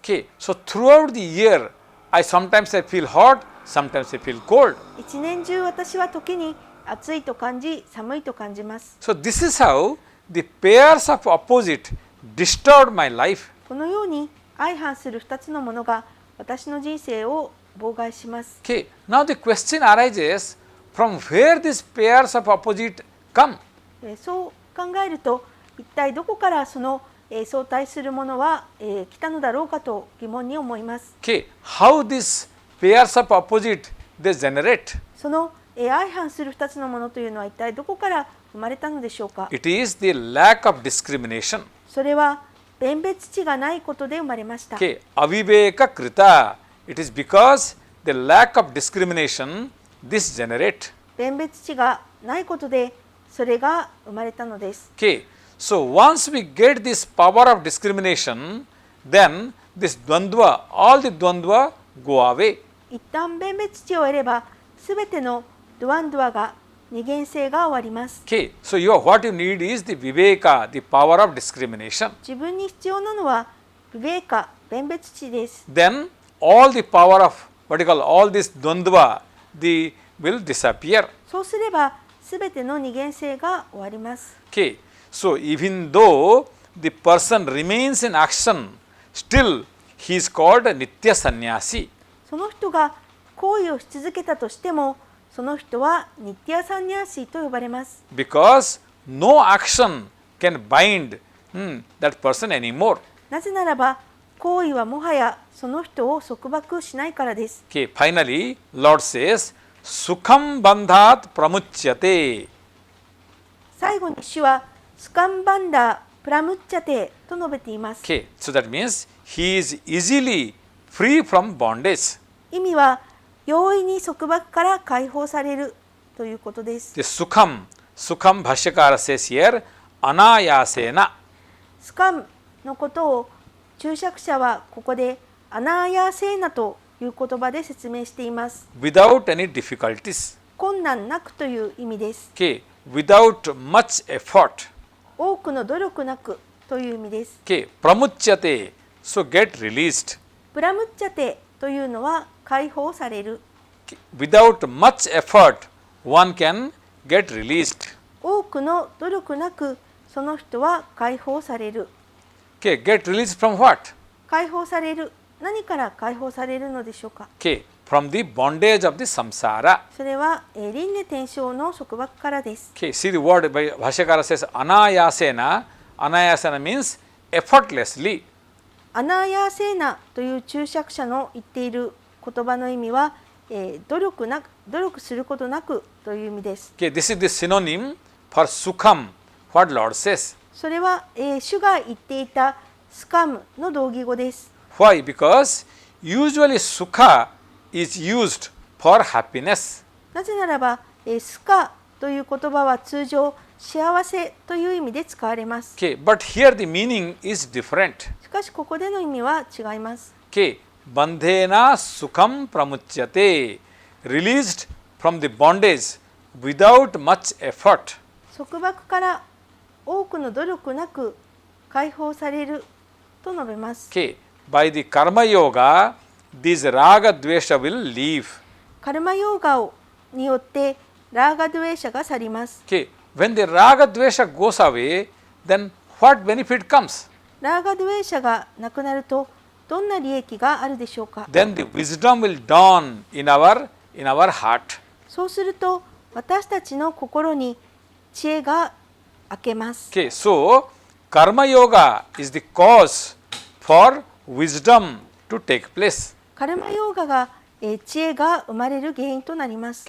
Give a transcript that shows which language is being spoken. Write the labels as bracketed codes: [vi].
[en] Okay, so throughout the year, sometimes I feel hot, sometimes I feel cold. [ja] 一年中私は時に暑いと感じ、寒いと感じます。 [en] So this is how the pairs of opposite disturbed my life. [ja] このように相反する2つのものが私の人生を妨害します。 [en] Okay, now the question arises, from where these pairs of opposite come? [ja] そう考えると、一体どこからその相対するものは来たのだろうかと疑問に思います。 [en] Okay, how these pairs of opposite they generate? [ja] その相反する2つのものというのは一体どこから生まれたのでしょうか。 [en] It is the lack of discrimination. [ja] それは弁別値がないことで生まれました。 [en] Okay, aviveka krita. It is because the lack of discrimination this generate. [ja] 弁別値がないことでそれが生まれたのです。 [en] Okay, so once we get this power of discrimination, then this dvandva, all the dvandva go away. [ja] 一旦弁別値を得れば、すべてのドゥアンドゥアが二元性が終わります。 [en] Okay, so what you need is the viveka, the power of discrimination. [ja] 自分に必要なのはビベーカ、弁別値です。 [en] Then all the power of what you call all this dvandva, the will disappear. [ja] そうすれば、すべての二元性が終わります。 [en] Okay, so even though the person remains in action, still he is called a nitya sannyasi. [ja] その人が行為をし続けたとしても、その人はニッティアサンニャーシーと呼ばれます。 [en] Because no action can bind that person anymore. [ja] なぜならば、行為はもはやその人を束縛しないからです。 [en] Okay, finally, Lord says, [sa] Sukham bandhat pramuchyate. [ja] 最後に主はスカンバンダープラムッチャテと述べています。 [en] Okay, so that means he is easily free from bondage. [ja] 意味は容易に束縛から解放されるということです。 [en] The Sukham Bhashyakara says here, Anayasena. [ja] スカンのことを注釈者はここでアナーヤーセーナという言葉で説明しています。 [en] Without any difficulties. [ja] 困難なくという意味です。 [en] Okay, without much effort. [ja] 多くの努力なくという意味です。 [en] Okay, pramuchyate, so get released. [ja] プラムッチャテというのは解放される。 [en] Without much effort, one can get released. [ja] 多くの努力なくその人は解放される。 [en] Okay, get released from what? [ja] 解放される。何から解放されるのでしょうか。 [en] Okay, from the bondage of the samsara. [ja] それは輪廻転生の束縛からです。 [en] Okay, see the word by Bhashyakara says anayasena. Anayasena means effortlessly. [ja] アナーヤーセーナという注釈者の言っている言葉の意味は、努力することなくという意味です。 [en] Okay, this is the synonym for sukham, what Lord says. [ja] それは、主が言っていたスカムの同義語です。 [en] Why? Because usually sukha is used for happiness. [ja] なぜならば、スカという言葉は通常幸せという意味で使われます。 [en] Okay, but here the meaning is different. [ja] しかしここでの意味は違います。 [en] Okay, [sa] bandhena sukham pramuchyate, [en] released from the bondage without much effort. [ja] 束縛から多くの努力なく解放されると述べます。 [en] Okay, by the karma yoga, these raga dvesha will leave. [ja] カルマヨーガによってラーガドゥエーシャが去ります。 [en] Okay, when the raga dvesha goes away, then what benefit comes? [ja] ラーガドゥエーシャがなくなるとどんな利益があるでしょうか。 [en] Then the wisdom will dawn in our heart. [ja] そうすると私たちの心に知恵が明けます。 [en] Okay, so karma yoga is the cause for wisdom to take place. [ja] カルマヨーガが知恵が生まれる原因となります。